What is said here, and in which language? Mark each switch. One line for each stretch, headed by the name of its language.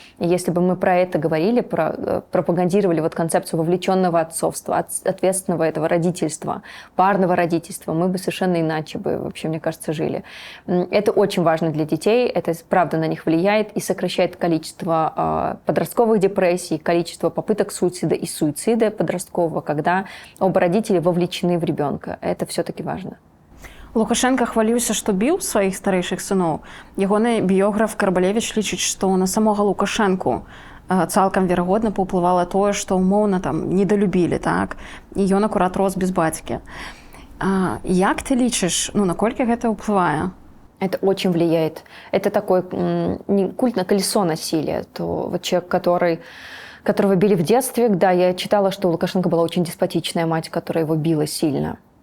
Russian: И если бы мы про это говорили, пропагандировали концепцию вовлеченного отцовства, ответственного этого родительства, парного родительства, мы бы совершенно иначе вообще, мне кажется, жили. Это очень важно для детей, это правда на них влияет и сокращает количество подростковых депрессий, количество попыток суицида и суицида подросткового, когда оба родителя вовлечены в ребенка. Это все-таки важно.
Belarusian: Лукашенко хваліўся, што біў сваіх старэйшых сыноў. Ягоны біёграф Карбалевіч лічыць, што на самога Лукашэнку цалкам верагодна паўплывала тое, што умоўна там недалюбілі, так? І ён акурат рос без бацькі. Як ты лічыш, наколькі гэта ўплывае?
Russian: Это очень влияет. Это такой культ на колесо насилия. То вот человек, которого били в детстве, да, я читала, что у Лукашенко была очень деспотичная мать, которая его била сильно.